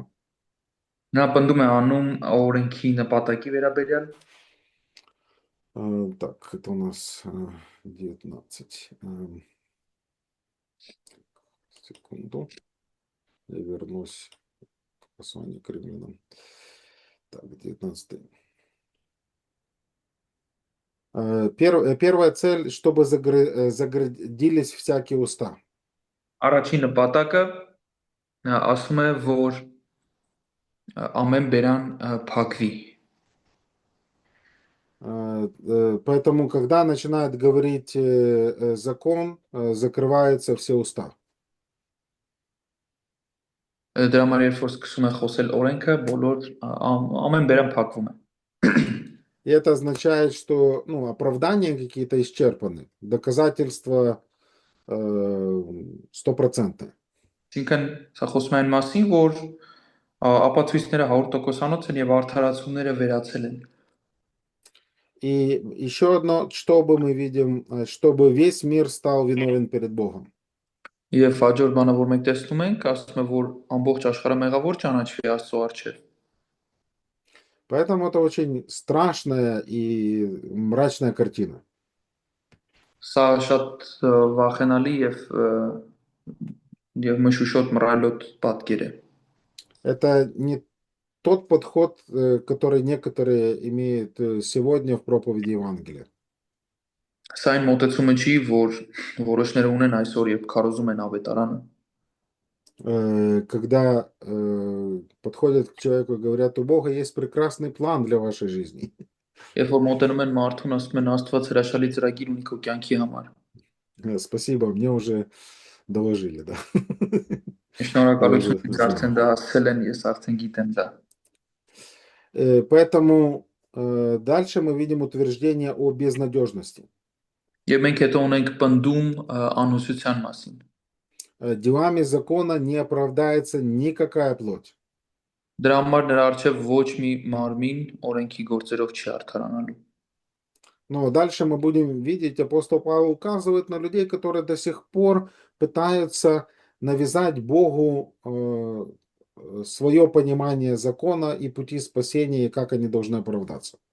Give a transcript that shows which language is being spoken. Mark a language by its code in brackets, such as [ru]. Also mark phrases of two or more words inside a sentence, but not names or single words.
[hy] Նա պնդում է անում օրենքի նպատակի վերաբերյալ։ [ru] Так, это у нас 19. Секунду. Я вернусь к посланию к римлянам. Так, 19. Первая цель, чтобы заградились всякие уста. [hy] Առաջին նպատակը ասում է, որ ամեն բերան փակվի։ [ru] Поэтому, когда начинает говорить закон, закрываются все уста. [hy] Դրա համար երբ որ սկսում է խոսել օրենքը, բոլոր ամեն берան փակվում է։ [ru] И это означает, что оправдания какие-то исчерпаны, доказательства стопроцентные. [hy] Այսինքն սա խոսում է այն մասին, որ ապացույցները 100%-անոց են եւ արդարացումները վերացել են։ [ru] И еще одно, чтобы мы видим, чтобы весь мир стал виновен перед Богом. [hy] Եվ հաջորդ բանը, որ մենք տեսնում ենք, ասում է, որ ամբողջ աշխարհը մեղավոր ճանաչվի Աստծո առջև։ [ru] Поэтому это очень страшная и мрачная картина. [hy] Սա շատ վախենալի եւ մշուշոտ մռայլոտ պատկեր է։ [ru] Это не тот подход, который некоторые имеют сегодня в проповеди Евангелия. [hy] Սա այն մոտեցումը չի, որ որոշները ունեն այսօր, երբ քարոզում են ավետարանը։ [ru] Когда подходят к человеку и говорят, у Бога есть прекрасный план для вашей жизни. [hy] Երբ որ մոտենում են մարդուն, ասում են Աստված հրաշալի ծրագիր ունի քո կյանքի համար։ [ru] Спасибо, мне уже доложили, да. [hy] Շնորհակալություն, ինձ արդեն դա ասել են, ես արդեն գիտեմ դա։ [ru] Поэтому дальше мы видим утверждение о безнадежности. [hy] Եվ մենք հետո ունենք պնդում անհուսության մասին։ [ru] Делами закона не оправдается никакая плоть. [hy] Դրա համար նրա առջև ոչ մի մարմին օրենքի գործերով չի արդարանալու։ [ru] Но дальше мы будем видеть, апостол Павел указывает на людей, которые до сих пор пытаются навязать Богу свое понимание закона и пути спасения, и как они должны оправдаться.